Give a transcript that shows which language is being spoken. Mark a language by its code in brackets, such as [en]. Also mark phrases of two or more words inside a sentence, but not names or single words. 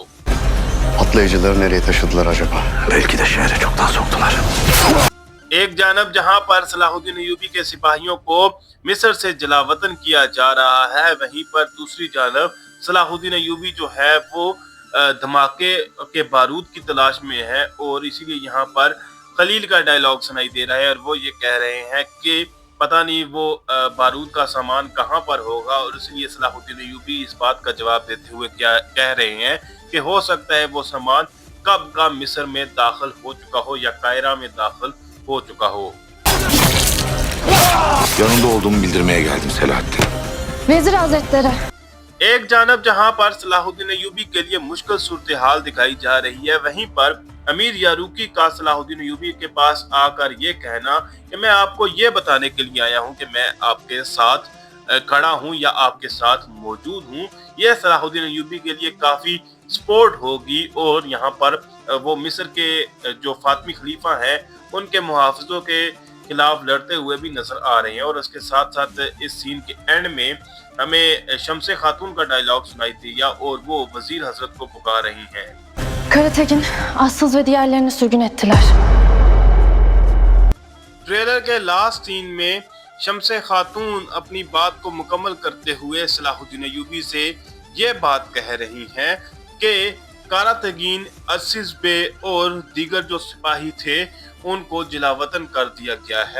[tr] Patlayıcıları nereye taşıdılar acaba? Belki de şehre çoktan soktular. [ur] ایک جانب جہاں پر صلاح الدین ایوبی کے سپاہیوں کو مصر سے جلاوطن کیا جا رہا ہے، وہیں پر دوسری جانب صلاح الدین ایوبی جو ہے وہ دھماکے کے بارود کی تلاش میں ہے اور اسی لیے یہاں پر خلیل کا ڈائیلاگ سنائی دے رہا ہے اور وہ یہ کہہ رہے ہیں کہ پتا نہیں وہ بارود کا سامان کہاں پر ہوگا اور اس لیے صلاح الدین ایوبی اس بات کا جواب دیتے ہوئے کیا کہہ رہے ہیں کہ ہو سکتا ہے وہ سامان کب کا مصر میں داخل ہو چکا ہو یا قاہرہ میں داخل ہو چکا ہو. [tr] Yanında olduğumu bildirmeye geldim Selahaddin. Vezir Hazretleri. [ur] ایک جانب جہاں پر صلاح الدین ایوبی کے لیے مشکل صورت حال دکھائی جا رہی ہے، وہیں پر امیر یاروقی کا صلاح الدین ایوبی کے پاس آکر یہ کہنا کہ میں آپ کو یہ بتانے کے لیے آیا ہوں کہ میں آپ کے ساتھ کھڑا ہوں یا آپ کے ساتھ موجود ہوں، یہ صلاح الدین ایوبی کے لیے کافی سپورٹ ہوگی اور یہاں پر وہ مصر کے جو فاطمی خلیفہ ہیں ان کے محافظوں کے خلاف لڑتے ہوئے بھی نظر آ رہے ہیں. اور اس کے ساتھ ساتھ اس سین کے اینڈ میں ہمیں شمسے خاتون کا ڈائیلاگ سنائی دیا اور وہ وزیر حضرت کو پکار رہی ہیں. [tr] Karatekin, Assız ve diğerlerini sürgün ettiler. [ur] ٹریلر کے [en] last scene [ur] میں شمسے خاتون اپنی بات کو مکمل کرتے ہوئے صلاح الدین ایوبی سے یہ بات کہہ رہی ہیں کہ قاراتگین، عزیز بے اور دیگر جو سپاہی تھے ان کو جلاوطن کر دیا گیا ہے.